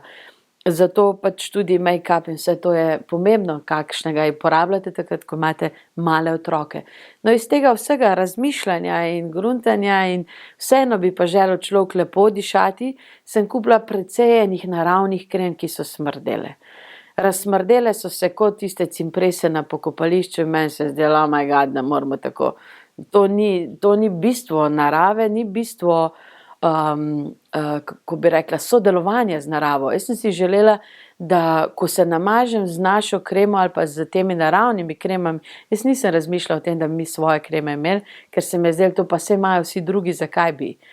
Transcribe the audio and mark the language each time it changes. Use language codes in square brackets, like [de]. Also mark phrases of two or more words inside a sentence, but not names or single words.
[sl] Zato pač tudi make-up in vse to je pomembno, kakšnega je porabljate takrat, ko imate male otroke. No, iz tega vsega razmišljanja in gruntanja in vseeno bi pa želel človek lepo dišati, sem kupila precej enih naravnih krem, ki so smrdele. Razsmrdele so se kot tiste cimprese na pokopališču in meni se je zdelo, [en] oh my god, [sl] ne moramo tako. To ni bistvo narave, ni bistvo kako bi rekla, sodelovanje z naravo. Jaz sem si želela, da ko se namažem z našo kremo ali pa z temi naravnimi kremami, jaz nisem razmišljala o tem, da bi mi svoje kreme imeli, ker se mi je zdelo, to pa vse imajo vsi drugi, zakaj bi.